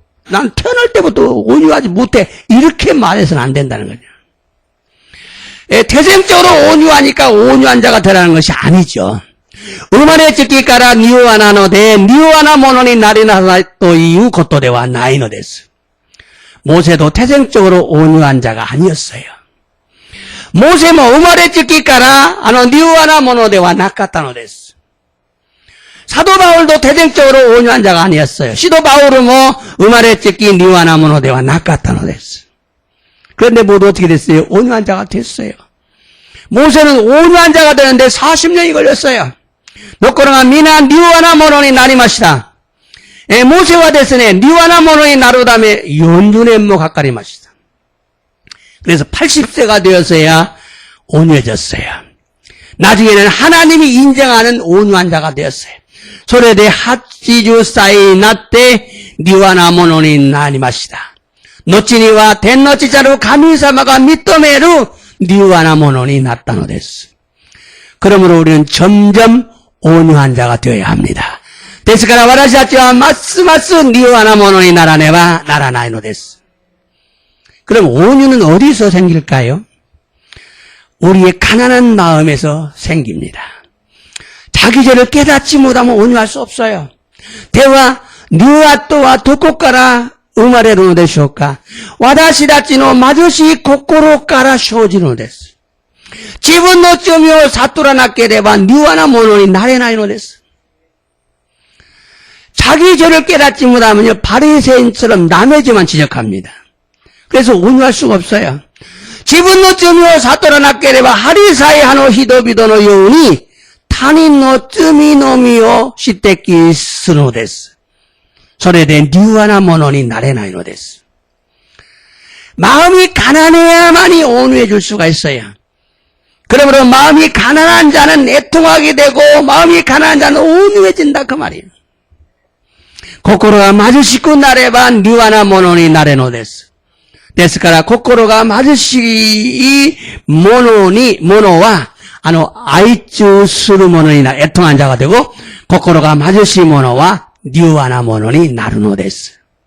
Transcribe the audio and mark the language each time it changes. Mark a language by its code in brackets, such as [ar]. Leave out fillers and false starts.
[ko] 난 태어날 때부터 온유하지 못해. 이렇게 말해서는 안 된다는 거죠. 태생적으로 온유하니까 온유한 자가 되라는 것이 아니죠. [ja] 生まれつきから柔和なので、柔和なものになりなさいということではないのです. [ko] 모세도 태생적으로 온유한 자가 아니었어요. 모세도 [ja] 生まれつきから柔和なものではなかったのです. [ko] 사도 바울도 태생적으로 온유한 자가 아니었어요. 시도 바울은 [ja] 生まれつき柔和なものではなかったのです. [ko] 그런데 모두 어떻게 됐어요? 온유한 자가 됐어요. 모세는 온유한 자가 되는데 40년이 걸렸어요. [ja] ところが皆柔和なものになりました。モーセはですね、柔和なものになるため40年もかかりました. [ko] 그래서 80세가 되었어야 온유해졌어요. 나중에는 하나님이 인정하는 온유한 자가 되었어요. [ja] それで80歳になって柔和なものになりました. 後には天の父なる神様が認める柔和なものになったのです. [ko] 그러므로 우리는 점점 온유한 자가 되어야 합니다. [ja] ですから私たちはますます柔和なものにならねばならないのです. [ko] 그럼 온유는 어디서 생길까요? 우리의 가난한 마음에서 생깁니다. 자기 죄를 깨닫지 못하면 온유할 수 없어요. [ja] では柔和とはどこから生まれるのでしょうか。私たちの貧しい心から生じるのです。自分の罪を悟らなければ柔和なものになれないのです. [ko] 자기 죄를 깨닫지 못하면요, 바리새인처럼 남의 죄만 지적합니다. 그래서 온유할 수가 없어요. [ja] 自分の罪を悟らなければ針さえの人々のように他人の罪のみを指摘するのです. それで柔和なものになれないのです. [ko] 마음이 가난해야만이 온유해질 수가 있어요. 그러므로 마음이 가난한 자는 애통하게 되고 마음이 가난한 자는 온유해진다 그 말이에요. [ja] 心が貧しくなれば柔和なものになれのです. ですから、心が貧しい者は、愛中する者になる、 [ko] 애통한 자가 되고, [ja] 心が貧しい者は、柔和な者になるのです。